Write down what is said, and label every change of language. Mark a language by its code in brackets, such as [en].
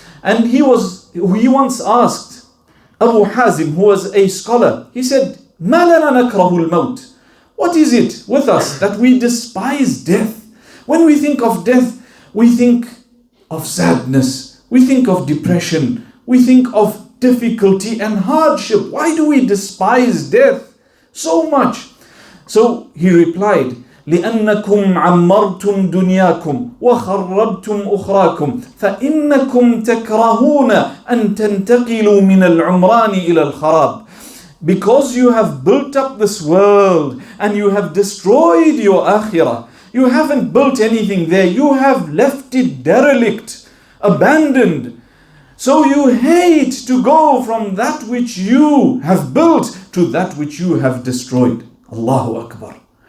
[en] And he once asked Abu Hazim, who was a scholar, he said, [ar] مَا لَنَا نَكْرَهُ الْمَوْتِ, [en] what is it with us that we despise death? When we think of death, we think of sadness, we think of depression, we think of difficulty and hardship. Why do we despise death so much? So he replied, [ar] لِأَنَّكُمْ عَمَّرْتُمْ دُنْيَاكُمْ وَخَرَّبْتُمْ أُخْرَاكُمْ فَإِنَّكُمْ تَكْرَهُونَ أَن تَنْتَقِلُوا مِنَ الْعُمْرَانِ إِلَى الْخَرَابِ. [en] Because you have built up this world and you have destroyed your akhirah. You haven't built anything there. You have left it derelict, abandoned. So you hate to go from that which you have built to that which you have destroyed. Allahu Akbar.